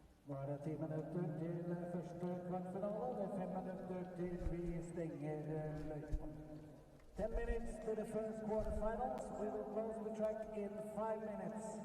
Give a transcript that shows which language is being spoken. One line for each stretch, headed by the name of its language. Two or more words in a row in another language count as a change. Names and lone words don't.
Norwegian: Nå er det 10 minutter til første kvartfinale. Det er 5 minutter til vi stenger løypa.
English: 10 minutes to the first quarterfinals. We will close the track in 5 minutes.